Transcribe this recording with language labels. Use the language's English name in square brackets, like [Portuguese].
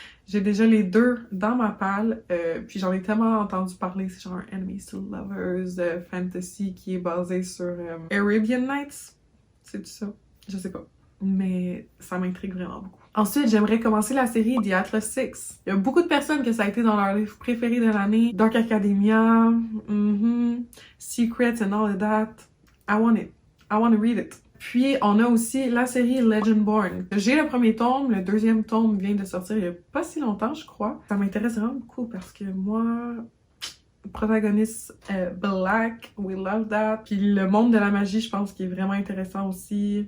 [French] J'ai déjà les 2 dans ma palle, puis j'en ai tellement entendu parler, c'est genre Enemies to Lovers, fantasy, qui est basé sur Arabian Nights. C'est ça? Je sais pas. Mais ça m'intrigue vraiment beaucoup. Ensuite, j'aimerais commencer la série The Atlas 6. Il y a beaucoup de personnes que ça a été dans leur livre préféré de l'année. [English] Dark Academia, Secrets and all of that. I want it. I want to read it. [French] Puis, on a aussi la série Legendborn. J'ai le premier tome, le 2e tome vient de sortir il y a pas si longtemps, je crois. Ça m'intéresse vraiment beaucoup parce que moi, protagoniste black, [English] we love that. [French] Puis le monde de la magie, je pense qu'il est vraiment intéressant aussi.